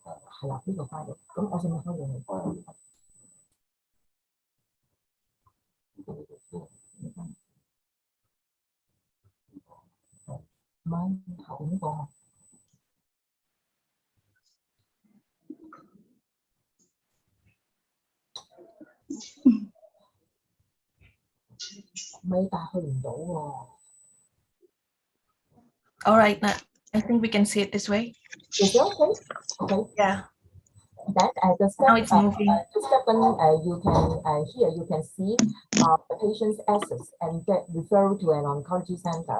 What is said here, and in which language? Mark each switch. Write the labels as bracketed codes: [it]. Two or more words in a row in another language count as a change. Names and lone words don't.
[yue] 係啦，呢個 file。咁我先開咗佢。唔係後邊呢個。咪但係去唔到喎。 [en] All right, now I think we can see it this way. Is it okay? Okay. Yeah. Then the step, Now it's moving. the step one, you can here you can see the patient's access and get referred to an oncology center.